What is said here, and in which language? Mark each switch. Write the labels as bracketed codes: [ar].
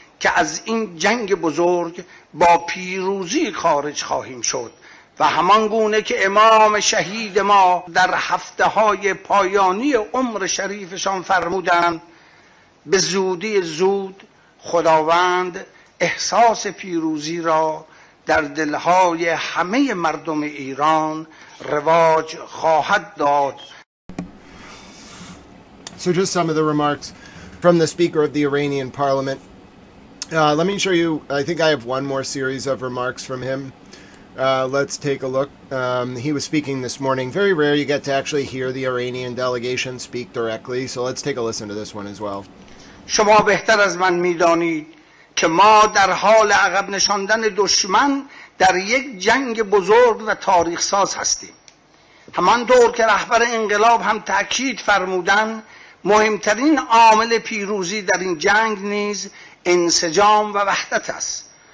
[fa] که از این جنگ بزرگ با پیروزی خارج خواهیم شد و همان گونه که امام شهید ما در هفته های پایانی عمر شریفشان فرمودند به زودی زود خداوند احساس پیروزی را در دلهای همه مردم ایران رواج خواهد داد. [en] So just some of the remarks from the Speaker of the Iranian Parliament. Let me show you, I think I have one more series of remarks from him. Let's take a look. He was speaking this morning. Very rare you get to actually hear the Iranian delegation speak directly, so let's take a listen to this one as well. [fa] شما بهتر از من میدانید که ما در حال عقب نشاندن دشمن در یک جنگ بزرگ و تاریخ ساز هستیم. همانطور که رهبر انقلاب هم تأکید فرمودند مهمترین عامل پیروزی در این جنگ نیز انسجام و وحدت است.